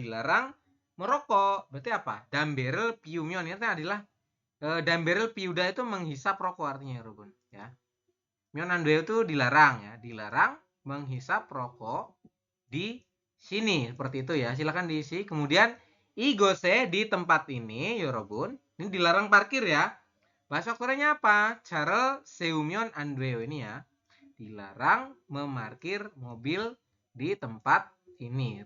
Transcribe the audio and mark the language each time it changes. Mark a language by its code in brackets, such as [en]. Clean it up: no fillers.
[id] Dilarang merokok. Berarti apa? [ko] 담배를 피우면 [id] ini adalah [ko] 담배를 피우다 [id] itu menghisap rokok artinya ya, Robun, ya. [ko] 면 안 돼요 [id] itu dilarang ya, dilarang menghisap rokok di sini. Seperti itu ya. Silakan diisi. Kemudian [ko] 이곳에 [id] di tempat ini, 여러분. Ini dilarang parkir ya. Bahasa Koreanya apa? [ko] 차를 세우면 안 돼요 [id] ini ya. Dilarang memarkir mobil di tempat ini.